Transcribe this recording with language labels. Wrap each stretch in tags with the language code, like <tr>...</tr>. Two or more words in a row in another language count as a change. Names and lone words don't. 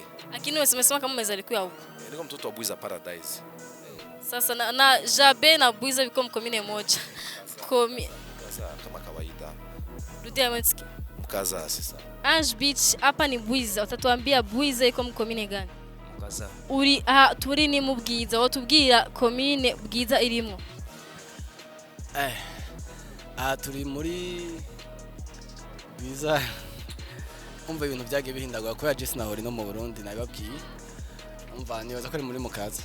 <sw>Lakini umesema kama umezaliwa huko. Niko mtoto wa Bwiza Paradise. Sasa na Jabe na Bwiza biko mkomine moja. Kaza kama kawaida. Rudia mtiki. Mkaza sasa. Ange Beach hapa ni Bwiza. Utatuambia Bwiza iko mkomine gani? Mkaza.</sw> <rn>Turi ni mu Bwiza. Watubwira komine Bwiza irimo. Turi muri Bwiza. Umva ibintu byagiye bihindagwa ko yaje sinahori no mu Burundi nababwiye. Umva nibaza ko ari muri Mukaza.</rn>